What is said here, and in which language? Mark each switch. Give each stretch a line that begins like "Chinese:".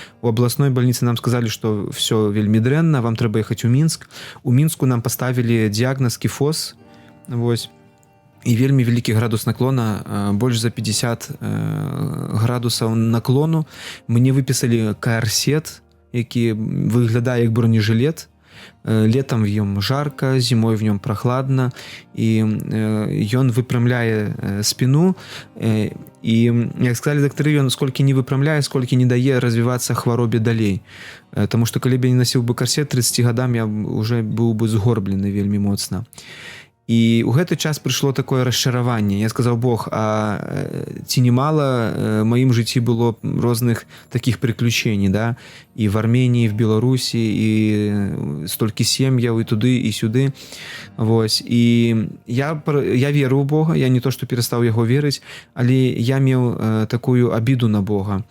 Belarusian: У абласной бальніцы нам сказалі, што все вельмі дрэнна, вам трэба ехаць у Мінск. У Мінску нам паставілі дыягназ кіфоз, вось, і вельмі вялікі градус наклона, больш за 50 градусаў наклону. Мне выпісалі каарсет, які выглядае як бронежылет.
Russian: Летом в нем жарко, зимой в нем прохладно, и он выпрямляе спину, и,
Belarusian: як сказали доктары,
Russian: он сколько не выпрямляе, сколько не дае развиваться
Belarusian: хваробе далей.
Russian: Потому что,
Belarusian: калі б
Russian: я не носил бы корсет, 30 годам я уже был бы
Belarusian: згорблены вельмі моцна. І ў гэты час прыйшло такое расчараванне. Я сказаў, Бог, а ці не мала маім жыцці было розных такіх
Russian: приключений,
Belarusian: да? І
Russian: в Армении, в
Belarusian: Беларусі, і столькі сем'яў, і туды, і сюды. Вось. І я веру ў Бога, я не то, што перастаў яго верыць, але я меў такую абіду на Бога.